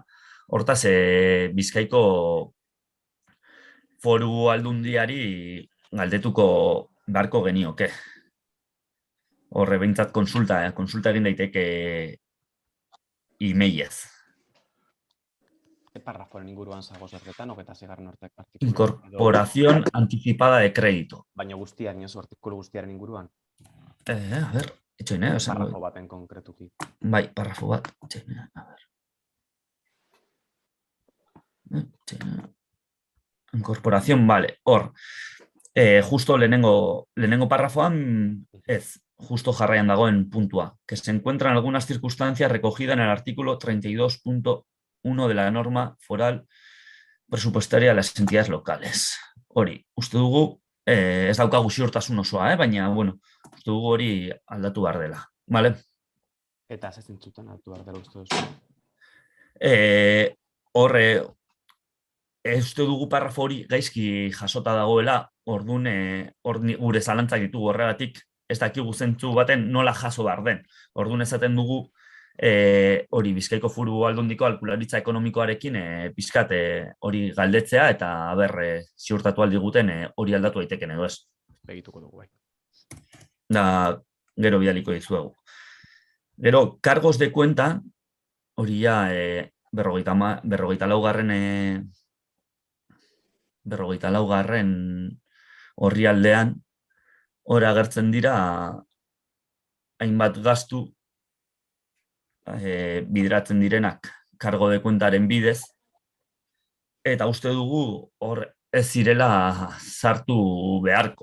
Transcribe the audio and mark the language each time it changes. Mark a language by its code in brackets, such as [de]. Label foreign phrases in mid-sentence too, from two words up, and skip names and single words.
[eu] Hortaz, Bizkaiko Foru Aldundiari galdetuko beharko genioke. Horre behintzat konsulta egin daiteke emailez. Parraforen inguruan zagoz horretan, 26. artikulu. [es] Incorporación anticipada de crédito. [eu] Baina guztiaren, artikulu guztiaren inguruan. [es] A ver, etxoine. [eu] Parrafo baten konkretuki. Bai, parrafo bat. Etxoine, [es] a ver. Incorporación, vale. [eu] Hor, justo lehenengo parrafoan, justo jarraian dagoen puntua, [es] que se encuentran algunas circunstancias recogidas en el artículo 32.1 de la norma foral presupuestaria de las entidades locales. [eu] Hori, uste dugu, ez daukagu ziurtasun osoa, baina, bueno, uste dugu hori aldatu behar dela. Vale? Eta zentzutan aldatu behar dela uste duzu? Horre, uste dugu parrafo hori gaizki jasota dagoela, orduan gure zalantzak ditugu horregatik, ez dakigu zentzu baten nola jaso behar den. Orduan esaten dugu hori Bizkaiko Foru Aldundiko aholkularitza ekonomikoarekin pizkat hori galdetzea eta ziurtatu aldiguten hori aldatu daiteken edo ez. Begituko dugu, bai. Da, gero bidaliko dizuegu. Gero, [es] cargos de cuenta, [eu] hori ja 44. orrialdean, hor agertzen dira hainbat gastu bideratzen direnak [es] kargo de kuentaren [eu] bidez, eta uste dugu hor ez zirela sartu beharko.